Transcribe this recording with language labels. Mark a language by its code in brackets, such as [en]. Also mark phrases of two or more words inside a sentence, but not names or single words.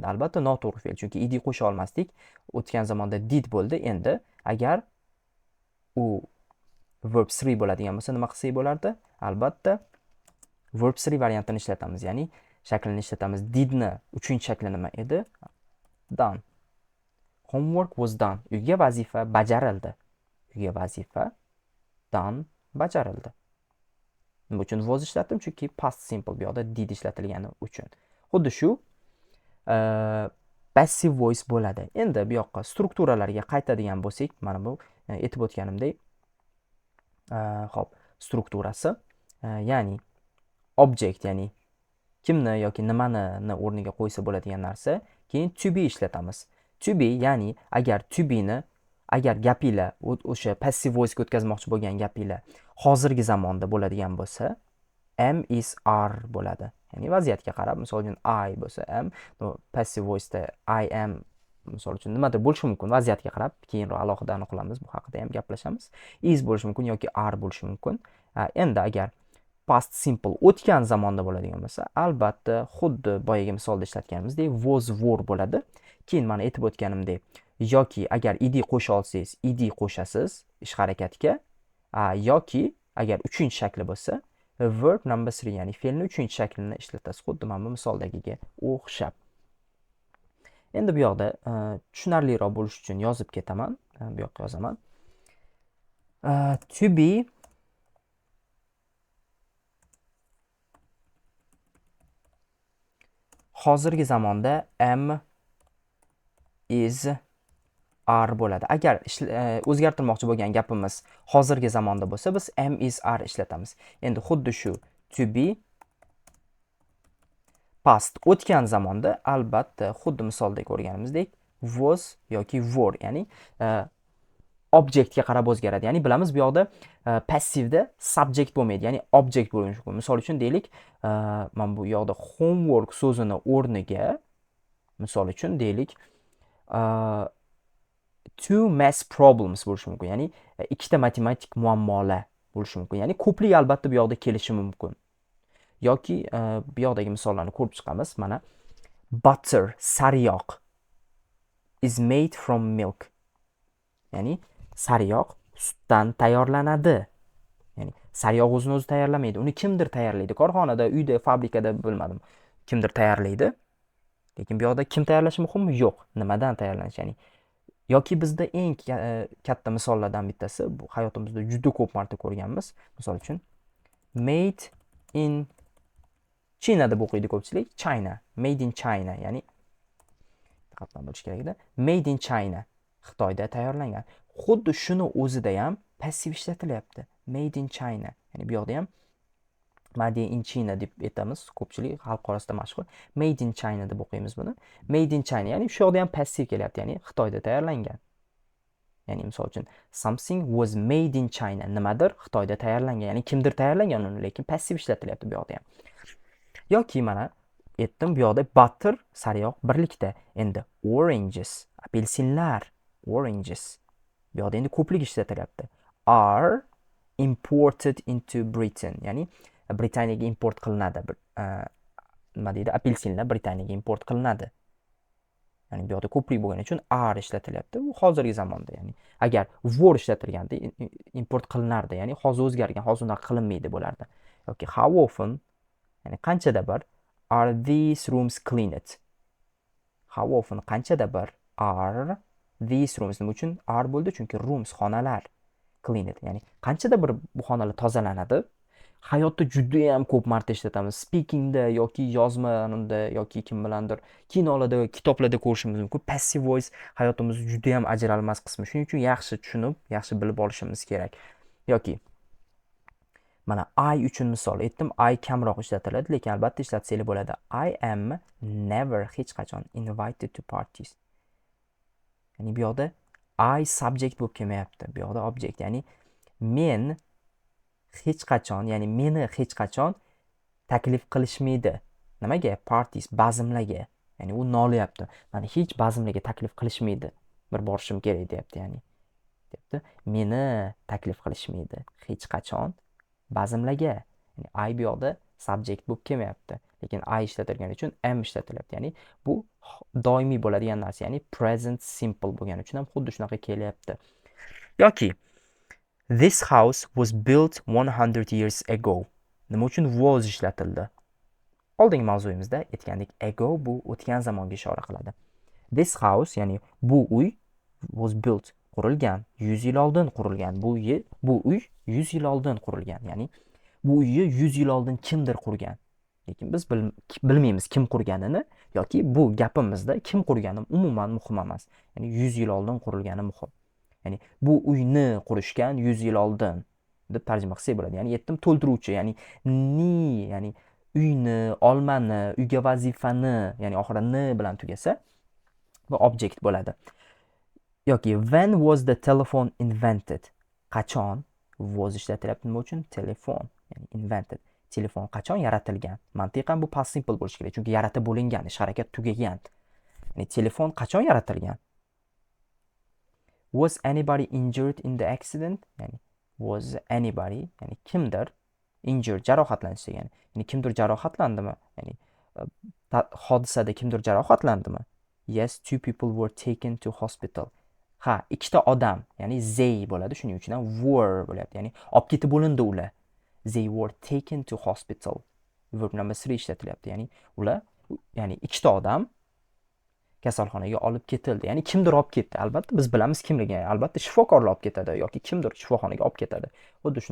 [uz] Albatta noto'g'ri fe'l, chunki ed qo'sha olmasdik. O'tgan zamonda did bo'ldi. Endi agar u verb 3 bo'ladigan bo'lsa, nima qilsak bo'lardi? Albatta verb 3 variantini ishlatamiz, ya'ni shaklini ishlatamiz. Didni 3-shakli nima edi? Done. [en] Homework was done. [uz] Uyga vazifa bajarildi. Uyga vazifa done bajarildi. Nima uchun was ishlatdim? Chunki [en] past simple [uz] bu yoqda did ishlatilgani uchun. Xuddi shu [en] passive voice [uz] bo'ladi. Endi bu yoqqa strukturalarga qaytadigan bo'lsak, mana bu aytib o'tganimdek, xo'p, strukturasi, ya'ni object, ya'ni kimni yoki nimani o'rniga qo'ysa bo'ladigan narsa, keyin [en] to be [uz] ishlatamiz. [en] To be, [uz] ya'ni agar [en] to be [uz] ni, agar gapinglar o'sha [en] passive voice [uz] ga o'tkazmoqchi bo'lgan gapinglar hozirgi zamonda bo'ladigan bo'lsa, [en] am is are [uz] bo'ladi. Ya'ni vaziyatga qarab, misol uchun I bo'lsa am, [en] passive voice [uz] da [en] I am [uz] misol uchun nimadir bo'lishi mumkin, vaziyatga qarab, keyinroq alohida aniqlamiz, bu haqida ham gaplashamiz. Is bo'lishi mumkin yoki are bo'lishi mumkin. Endi agar [en] past simple [uz] o'tgan zamonda bo'ladigan bo'lsa, albatta xuddi boyagi misolda ishlatganimizdek [en] was were [uz] bo'ladi. Keyin mana aytib o'tganimdek, yoki agar ed qo'sha olsangiz, ed qo'shasiz ish harakatga, yoki agar 3-shakli bo'lsa, [en] verb number 3, [uz] ya'ni fe'lni 3-shaklini ishlatasiz, xuddi mana bu misoldagiga o'xshab. Endi bu yoqda tushunarliroq bo'lish uchun yozib ketaman. Bu yoqqa yozaman. [en] To be [uz] hozirgi zamonda [en] am is are [uz] bo'ladi. Agar o'zgartirmoqchi bo'lgan gapimiz hozirgi zamonda bo'lsa, biz [en] am is are [uz] ishlatamiz. Endi xuddi shu [en] to be past [uz] o'tgan zamonda albatta xuddi misolda ko'rganimizdek was yoki were, ya'ni object ga qarab o'zgaradi. Ya'ni bilamiz bu yoqda passivda subject bo'lmaydi, ya'ni object bo'lishi mumkin. Misol uchun deylik, men bu yoqda homework so'zini o'rniga misol uchun deylik, [en] two math problems [uz] bo'lishi mumkin. Ya'ni ikkita matematik muammolar bo'lishi mumkin. Ya'ni ko'plik albatta bu yoqda kelishi mumkin. Yoki bu yoqdagi misollarni ko'rib chiqamiz. [en] Mana butter, sariyog' is made from milk. [uz] Ya'ni sariyog' sutdan tayyorlanadi. Ya'ni sariyog' o'zini o'zi tayyorlamaydi. Uni kimdir tayyorlaydi. Korxonada, uyda, fabrikada bilmadim. Kimdir tayyorlaydi. Lekin bu yoqda kim tayyorlashi muhimmi? Yo'q. Nimadan tayyorlanishi? Ya'ni yoki bizda eng katta misollardan bittasi, bu hayotimizda juda ko'p marta ko'rganmiz. Misol uchun [en] made in China [uz] deb o'qiydi ko'pchilik. [en] China, made in China, [uz] ya'ni diqqatdan bo'lish kerak edi. [en] Made in China, [uz] Xitoyda tayyorlangan. Xuddi shuni o'zida ham passiv ishlatilyapti. [en] Made in China. [uz] Ya'ni bu yoqda ham [en] Made in China [uz] deb aytamiz. Ko'pchilik xalq orasida mashhur. [en] Made in China [uz] deb o'qiymiz buni. [en] Made in China, [uz] ya'ni shu yoqda ham passiv kelyapti, ya'ni Xitoyda tayyorlangan. Ya'ni misol uchun [en] something was made in China, [uz] nimadir Xitoyda tayyorlangan, ya'ni kimdir tayyorlangan uni, lekin passiv ishlatilyapti bu yoqda ham. Yoki mana aytdim, bu yoqda butter, sariyog' birlikda. Endi oranges, apelsinlar, oranges. Bu yoqda endi ko'plik ishlatilyapti. [en] Are imported into Britain, [uz] ya'ni Britaniyaga import qilinadi. Nima deydi? Apelsinlar Britaniyaga import qilinadi. Ya'ni bu yoqda ko'plik bo'lgani uchun are ishlatilyapti. Bu hozirgi zamonda, ya'ni agar were ishlatilganda import qilinardi, ya'ni hozir o'zgargan, hozir unaqa qilinmaydi bo'lardi. [en] Yoki how often, [uz] ya'ni qanchada bir [en] are these rooms cleaned? How often, [uz] qanchada bir [en] are these rooms, [uz] nima uchun are bo'ldi? Chunki rooms, xonalar, cleaned, ya'ni qanchada bir bu xonalar tozalanadi. Hayotda juda ham ko'p marta ishlatamiz. Speakingda yoki yozmada yoki kim bilandir kinolarda, kitoblarda ko'rishimiz mumkin. [en] Passive voice [uz] hayotimizning juda ham ajralmas qismi. Shuning uchun yaxshi tushunib, yaxshi bilib olishimiz kerak. Yoki mana I uchun misol aytdim, I kamroq ishlatiladi, lekin albatta ishlatsanglar bo'ladi. [en] I am never, [uz] hech qachon, [en] invited to parties. [uz] Ya'ni bu yoqda I subject bo'lib kelmayapti. Bu yoqda object, ya'ni men hech qachon, ya'ni meni hech qachon taklif qilishmaydi. Nimaga? Parties, bazmlarga. Ya'ni u nolyapti. Mani hech bazmlarga taklif qilishmaydi. Bir borishim kerak deyapti, ya'ni. Deyapti, meni taklif qilishmaydi hech qachon bazmlarga. Ya'ni I bu yoqda subject bo'lib kelmayapti. Lekin I ishlatilgani uchun am ishlatilyapti. Ya'ni bu doimiy bo'ladigan narsa, ya'ni [en] present simple [uz] bo'lgani uchun ham xuddi shunaqa kelyapti. [en] Yoki this house was built 100 years ago. [uz] Nima uchun was ishlatildi? Oldingi mavzuyimizda aytgandik, ago bu o'tgan zamonga ishora qiladi. [en] This house, [uz] ya'ni bu uy, [en] was built, [uz] qurilgan, 100 yil oldin qurilgan. Bu uy 100 yil oldin qurilgan. Ya'ni bu uyni 100 yil oldin kimdir qurgan. Lekin biz bilmaymiz kim qurganini, yoki bu gapimizda kim qurgani umuman muhim emas. Ya'ni 100 yil oldin qurilgani muhim. Ya'ni bu uyni qurishgan 100 yil oldin deb tarjima qilsak bo'ladi. Ya'ni yettim to'ldiruvchi, ya'ni ya'ni uyni, olmani, uyga vazifani, ya'ni oxiri n bilan tugasa bu object bo'ladi. [en] Yoki when was the telephone invented? [uz] Qachon was ishlatilyapti? Nima uchun? Telefon, ya'ni invented. Telefon qachon yaratilgan? Mantiqan bu past simple bo'lishi kerak, chunki yaratib bo'lingan, ish harakat tugagan. Ya'ni telefon qachon yaratilgan? [en] Was anybody injured in the accident? Ya'ni was anybody, [uz] ya'ni kimdir injured, jarohatlanish degani. Ya'ni kimdir jarohatlandimi? Ya'ni hodisada kimdir jarohatlandimi? [en] Yes, 2 people were taken to hospital. [uz] Ha, ikkita odam, ya'ni they bo'ladi, shuning uchun ham were bo'lyapti. Ya'ni olib ketib bo'lindi ular. [en] They were taken to hospital. Verb number 3 [uz] ishlatilyapti. Ya'ni ular, ya'ni ikkita odam kasalxonaga olib ketildi. Ya'ni kimdir olib ketdi. Albatta biz bilamiz kimligini. Albatta shifokorlar olib ketadi yoki kimdir shifoxonaga olib ketadi.